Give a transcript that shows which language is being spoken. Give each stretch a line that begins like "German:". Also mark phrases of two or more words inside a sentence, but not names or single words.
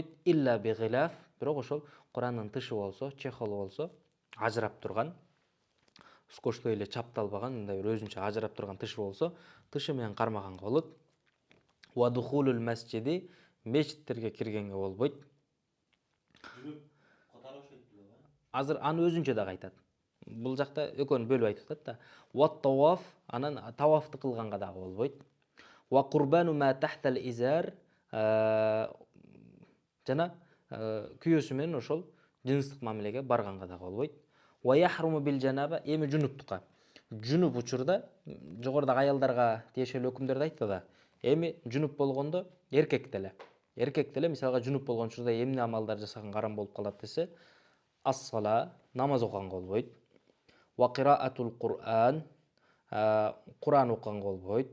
Arabic: إلا بغلاف,
Kyrgyz: бирок ошол Кур'андын тышы болсо, чехолу болсо, ажырап турган, скотчтой эле чапталбаган, мындай бир өзүнчө ажырап турган тышы болсо, тышы менен кармаганга болот.
Arabic: ودخول المسجد,
Kyrgyz: мечиттерге киргенге болбойт. Азыр аны өзүнчө дагы айтат. Бул жакта экөөнү бөлүп айтып атат да.
Arabic: وطواف,
Kyrgyz: анан тавафты кылганга дагы болбойт.
Arabic: وقربان ما تحت الإزار,
Kyrgyz: жана күйөөсү менен ошол жыныстык мамилеге барганга дагы болбойт.
Arabic: ويحرم بالجنابة,
Kyrgyz: эми жунуптукка. Жунуп учурда жогорудагы аялдарга тиешелүү өкүмдөрдү айтты да. Эми жунуп болгондо эркек деле мисалга жунуп болгон учурда эмне амалдар жасаганга арам болуп калат десе, ас-сала, намаз окуганга болбойт.
Arabic: وقراءة القرآن,
Kyrgyz: Кур'ан окуганга болбойт.